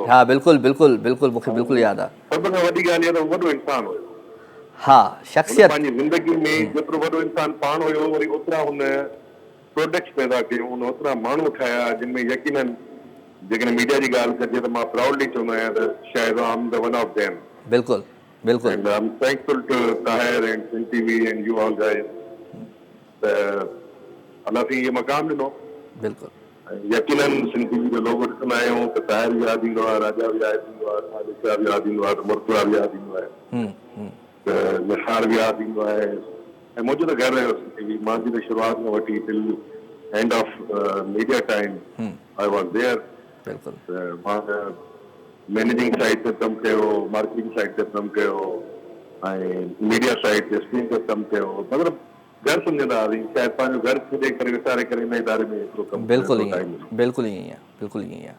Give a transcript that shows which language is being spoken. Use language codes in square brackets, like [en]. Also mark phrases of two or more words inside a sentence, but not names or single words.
[sd] हा, बिल्कुलु बिल्कुलु बिल्कुलु, मूंखे बिल्कुलु यादि आहे। सभ खां वॾी ॻाल्हि इहा त वॾो इंसानु हुयो। हा, शख़्सियत पंहिंजी ज़िंदगी में जेतिरो वॾो इंसानु पाण हुयो, वरी ओतिरा हुन प्रोडक्ट्स पैदा कयूं, हुन ओतिरा माण्हू ठाहिया जिन में यकीनन जेकॾहिं मीडिया जी ॻाल्हि कजे त मां प्राउडली चवंदो आहियां त शायदि [en] I am the one of them. [sd] बिल्कुलु बिल्कुलु। [en] And I'm thankful to Tahir and Sin TV and you all guys. [sd] अल्लाह साईं ये मक़ाम ॾिनो। बिल्कुलु। यकीनन सिंध टीवी जो लोगो ॾिसंदा आहियूं त ताहिर बि यादि ईंदो आहे, राजा बि यादि ईंदो आहे, खालिशा बि यादि ईंदो आहे, त मुर्तज़ा बि यादि ईंदो आहे, त निसार बि यादि ईंदो आहे। ऐं मुंहिंजो त घर रहियो सिंध टीवी, मां बि त शुरूआति में वठी [en] till end of media time I was there. [sd] मां [en] managing side [sd] ते कमु कयो, [en] marketing side [sd] ते कमु कयो ऐं [en] media side [sd] ते स्क्रीन ते कमु कयो। मतिलबु घर सम्झंदा हुआसीं, शायदि पंहिंजो घर छॾे करे विसारे करे इन इदारे में एतिरो कमु। बिल्कुलु बिल्कुलु ईअं आहे, बिल्कुलु ईअं आहे।